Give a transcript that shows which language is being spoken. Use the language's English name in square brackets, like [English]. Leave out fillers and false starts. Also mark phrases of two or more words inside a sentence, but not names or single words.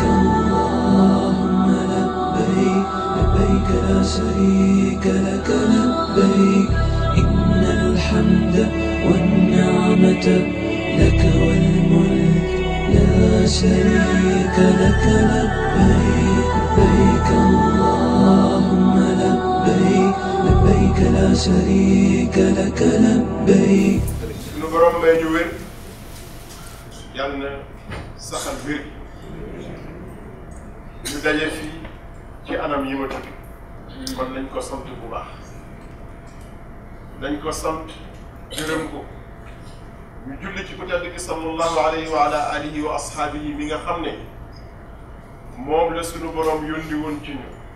[Arabic] اللهم لبيك لبيك لا شريك لك لبيك إن الحمد والنعمة لك والملك لا شريك لك لبيك لبيك اللهم لبيك لبيك لا شريك لك لبيك. [Wolof] Sunu borom may ñu wér yal na saxal wér ñu daje fii ci anam yi ma tudd kon nañ ko sant bu baax dañ ko sant gërëm ko ñu julli ci ku tedd ki [Arabic] صلى الله عليه وعلى آله وأصحابه [Wolof] mi nga xam ne moom la sunu borom yónni woon ci ñu